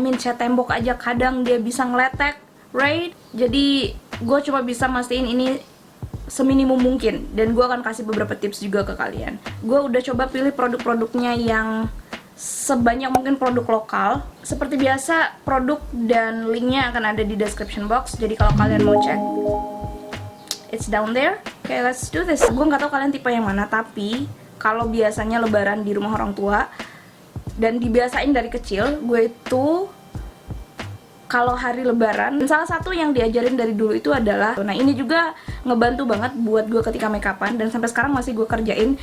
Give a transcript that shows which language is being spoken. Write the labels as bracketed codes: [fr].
[id] Cat tembok aja kadang dia bisa ngeletek, right? Jadi gue cuma bisa mastiin ini seminimum mungkin, dan gue akan kasih beberapa tips juga ke kalian. Gue udah coba pilih produk-produknya yang sebanyak mungkin produk lokal. Seperti biasa, produk dan linknya akan ada di description box. Jadi kalau kalian mau cek, [en] it's down there. Okay, let's do this. [id] Gue nggak tahu kalian tipe yang mana, tapi kalau biasanya lebaran di rumah orang tua dan dibiasain dari kecil, gue itu kalau hari lebaran, salah satu yang diajarin dari dulu itu adalah, nah ini juga ngebantu banget buat gue ketika makeupan, dan sampai sekarang masih gue kerjain.